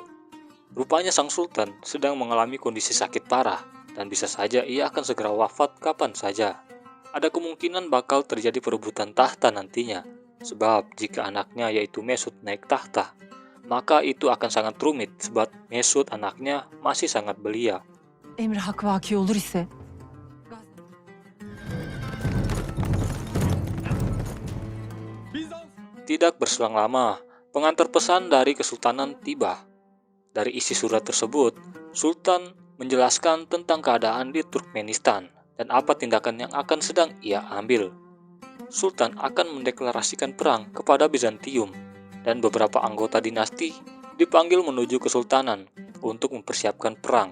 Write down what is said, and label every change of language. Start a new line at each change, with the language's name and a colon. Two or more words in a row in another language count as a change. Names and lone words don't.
Indonesian: Rupanya sang sultan sedang mengalami kondisi sakit parah, dan bisa saja ia akan segera wafat kapan saja. Ada kemungkinan bakal terjadi perebutan tahta nantinya, sebab jika anaknya yaitu Mesut naik tahta, maka itu akan sangat rumit sebab Mesut anaknya masih sangat belia.
Turkish: Emir hak vaki olur ise Bizans
Indonesian: Tidak berselang lama, pengantar pesan dari kesultanan tiba. Dari isi surat tersebut, Sultan menjelaskan tentang keadaan di Turkmenistan dan apa tindakan yang akan sedang ia ambil. Sultan akan mendeklarasikan perang kepada Bizantium, dan beberapa anggota dinasti dipanggil menuju kesultanan untuk mempersiapkan perang.